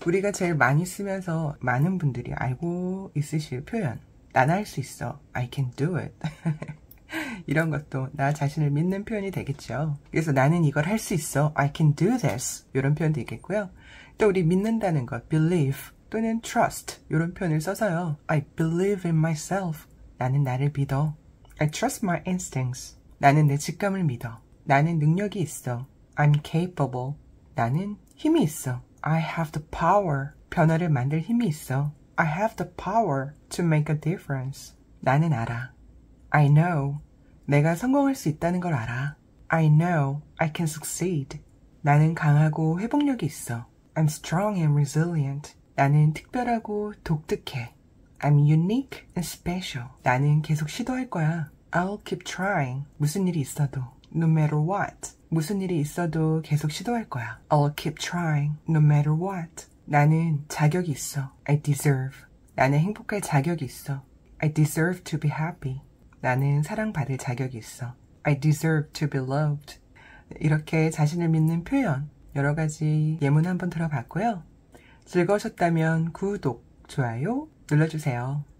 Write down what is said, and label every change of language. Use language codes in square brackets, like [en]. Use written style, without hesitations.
[ko] 우리가 제일 많이 쓰면서 많은 분들이 알고 있으실 표현, 난 할 수 있어, [en] I can do it. [ko] 이런 것도 나 자신을 믿는 표현이 되겠죠. 그래서 나는 이걸 할 수 있어, [en] I can do this, [ko] 이런 표현도 있겠고요. 또 우리 믿는다는 것, believe 또는 trust, 이런 표현을 써서요. [en] I believe in myself, [ko] 나는 나를 믿어. [en] I trust my instincts, [ko] 나는 내 직감을 믿어. 나는 능력이 있어, [en] I'm capable, [ko] 나는 힘이 있어. [en] I have the power, [ko] 변화를 만들 힘이 있어. [en] I have the power to make a difference, [ko] 나는 알아. [en] I know, [ko] 내가 성공할 수 있다는 걸 알아. [en] I know I can succeed, [ko] 나는 강하고 회복력이 있어. [en] I'm strong and resilient, [ko] 나는 특별하고 독특해. [en] I'm unique and special, [ko] 나는 계속 시도할 거야. [en] I'll keep trying, [ko] 무슨 일이 있어도. [en] No matter what, [ko] 무슨 일이 있어도 계속 시도할 거야. [en] I'll keep trying, no matter what. [ko] 나는 자격이 있어. [en] I deserve. [ko] 나는 행복할 자격이 있어. [en] I deserve to be happy. [ko] 나는 사랑받을 자격이 있어. [en] I deserve to be loved. [ko] 이렇게 자신을 믿는 표현, 여러 가지 예문 한번 들어봤고요. 즐거우셨다면 구독, 좋아요 눌러주세요.